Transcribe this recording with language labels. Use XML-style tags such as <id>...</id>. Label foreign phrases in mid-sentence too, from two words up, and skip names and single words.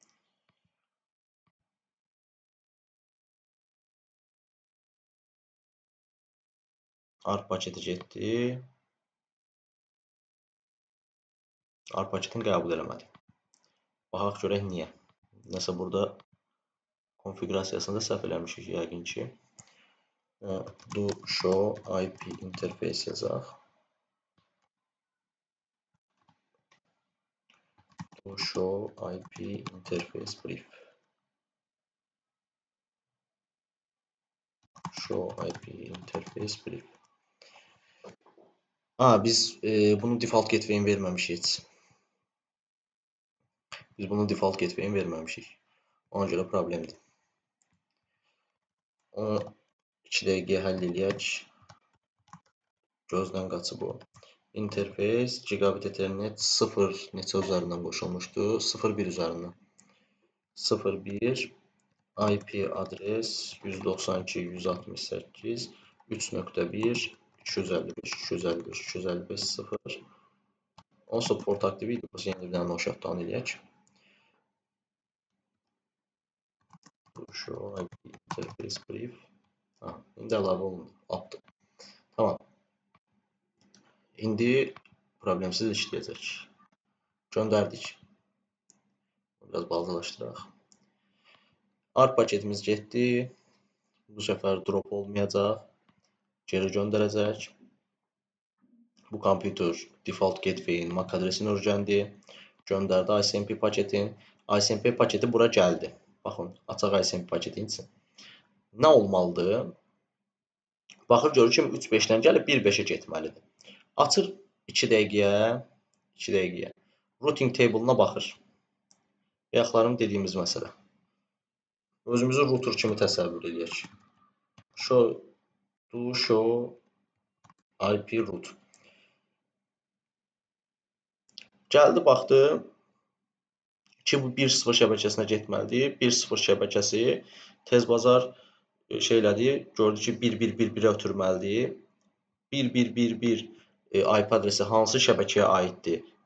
<az>ARP paketi getdi. ARP paketini qəbul eləmədi. Baxaq görək niyə. Nəsə burada konfigurasiyasında səhv eləmişik yəqin ki.</az> <en>Do show IP interface yazaq. Do show IP interface brief. Show IP interface brief.</en> <az>Biz bunun</az> <en>default gateway-ini</en> <az>verməmişik heç. Biz bunun</az> <en>default gateway-ini</en> <az>verməmişik. Ona görə problemdir. Onu 2 dəqiqəyə həll eləyək. Gözdən qaçıb o.</az> <en>Interface, gigabit ethernet</en> <az>0 neçə üzərindən qoşulmuşdu? 0.1 üzərindən. 0.1 IP adres 192.168 3.1 255 255 255 0. Onsuz port aktiv idi. Biz yeni bir dənə shutdown eləyək.</az> <en>Show IP interface brief.</en> <az>İndi əlavə olundu. Atdı. Tamam. İndi problemsiz işləyəcək. Göndərdik. Biraz balacalaşdıraq. ARP paketimiz getdi. Bu səfər drop olmayacaq. Geri göndərəcək. Bu kompüter</az> <en>default gateway-in</en> <az>MAC adresini öyrəndi. Göndərdi ICMP paketin. ICMP paketi bura gəldi. Baxın, açaq ICMP paketin için. Nə olmalıdır? Baxır, görür ki, 3.5-dən gəlib 1.5-ə getməlidir. Açır 2 dəqiqəyə.</az> <en>Routing table-na</en> <az>baxır. Bayaqlarım dediyimiz məsələ. Özümüzü router kimi təsəvvür edək.</az> <en>Do show IP route.</en> <az>Gəldi, baxdı ki, bu 1.0 şəbəkəsinə getməlidir. 1.0 şəbəkəsi tez bazar şeylədi, gördü ki, 1.1.1.1-ə ötürməlidir. 1.1.1.1 IP adresi hansı şəbəkəyə aiddir?</az>